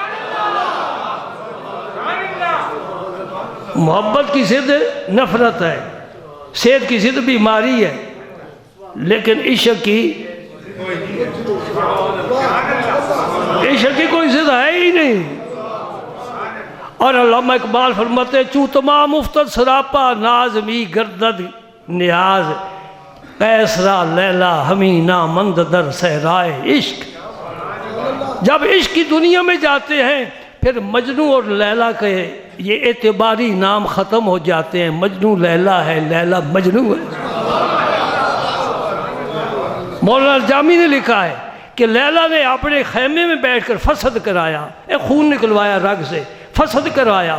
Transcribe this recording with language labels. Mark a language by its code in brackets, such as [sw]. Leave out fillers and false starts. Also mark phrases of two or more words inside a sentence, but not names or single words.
[ur] محبت کی ضد نفرت ہے، صحت کی ضد بیماری ہے، لیکن عشق کی کوئی ضد ہے ہی نہیں۔ اور علامہ اقبال فرماتے ہیں، [fa] چوں تمام مفتد سراپا ناز می گردد نیاز، قیسرا لیلا ہمیں نامند در صحرائے عشق۔ [ur] جب عشق کی دنیا میں جاتے ہیں، پھر مجنو اور لیلا کے یہ اعتباری نام ختم ہو جاتے ہیں۔ مجنو لیلا ہے، لیلا مجنو ہے۔ مولانا جامی نے لکھا ہے کہ لیلا نے اپنے خیمے میں بیٹھ کر فسد کرایا، خون نکلوایا رگ سے، فسد کروایا۔